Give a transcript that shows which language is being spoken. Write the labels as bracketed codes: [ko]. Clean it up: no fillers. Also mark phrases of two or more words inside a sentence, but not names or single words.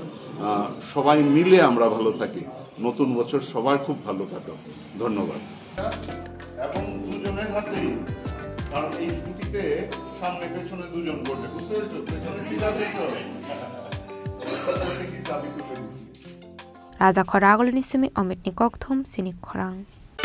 [bn] সবাই মিলে আমরা ভালো থাকি। নতুন বছর সবার খুব ভালো কাটুক। ধন্যবাদ। এবং দুজনের হাতেই, কারণ এই ছুটিতে সামনে পেছনে দুজন করবে, বুঝতে পেরেছো? পেছনে সিট আছে তো, চাবি তুলে দিচ্ছি। [trp] Raja Khoragol ni simi Omit ni Kokthum Sinik Khorang.